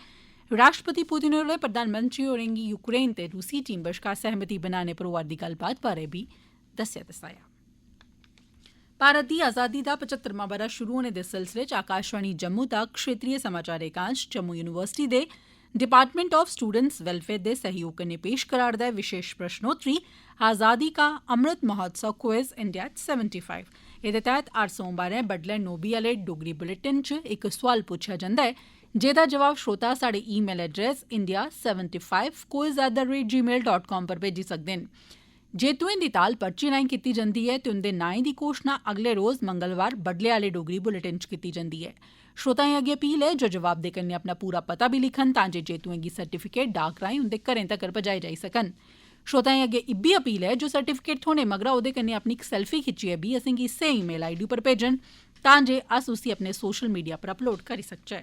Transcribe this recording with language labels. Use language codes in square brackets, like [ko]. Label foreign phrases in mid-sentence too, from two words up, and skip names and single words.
[doi] राष्ट्रपति पुतिन होरें प्रधानमंत्री होरें गी यूक्रेन ते रूसी टीम बश्कार सहमति बनाने पर होआ दी गल्लबात बारै बी दस्सेआ। भारत दी आजादी दा 75वां ब'रा शुरू होने दे सिलसिले च आकाशवाणी जम्मू दा क्षेत्रीय समाचार एकांश जम्मू यूनिवर्सिटी दे [en] Department of Students Welfare [doi] दे सहयोग कन्नै पेश करा'रदा ऐ विशेष प्रश्नोत्तरी आजादी का अमृत महोत्सव क्विज इंडिया 75। एह्दे तैह्त हर सोमवारें बड्डलै 9 बजे आह्ले डोगरी बुलेटिन च इक सोआल पुच्छेआ जंदा ऐ, जेह्दा जवाब श्रोता साढ़े [en] email address [doi] india75quiz@gmail.com पर भेजी सकदे न। जेतुएं दी ताल पर्ची राएं कीती जंदी ऐ ते उंदे नाएं दी घोषणा अगले रोज मंगलवार बड्डलै आह्ले डोगरी बुलेटिन च कीती जंदी ऐ। श्रोताएं अग्गें अपील ऐ जो जवाब दे कन्नै अपना पूरा पता बी लिखन तां जे जेतुएं गी सर्टिफिकेट डाक राएं उंदे घरें तक्कर पजाए जाई सकन। श्रोताएं अग्गें इब्बी अपील ऐ जो सर्टिफिकेट थ्होने मगरा ओह्दे कन्नै अपनी इक सेल्फी खिच्चियै बी असेंगी इस्सै [en] email ID [doi] पर भेजन तां जे अस उसी अपने [en] social media [doi] पर अपलोड करी सकचै।